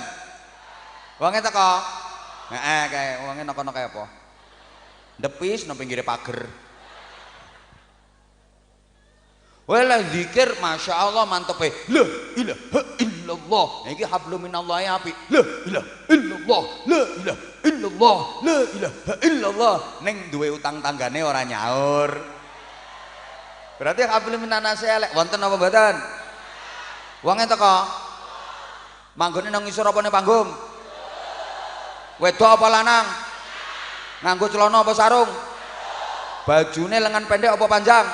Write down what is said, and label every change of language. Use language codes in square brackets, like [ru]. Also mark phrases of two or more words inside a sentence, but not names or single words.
[jv] Wonge teko heeh kae wonge napa kae apa ndepis nang pinggire pager. Wala zikir masyaallah mantepe. [ar] لا إله إلا الله. [jv] Iki [ar] حبل من الله [jv] apik. [ar] لا إله إلا الله. لا إله إلا الله. لا إله إلا الله. [jv] Ning duwe utang tanggane ora nyaur. Berarti [ar] حبل من الناس [jv] elek. Wonten apa mboten? Wonge teko. Manggone nang ngisor apa ning panggung? Wedok apa lanang? Nganggo celana apa sarung? Bajune lengan pendek apa panjang?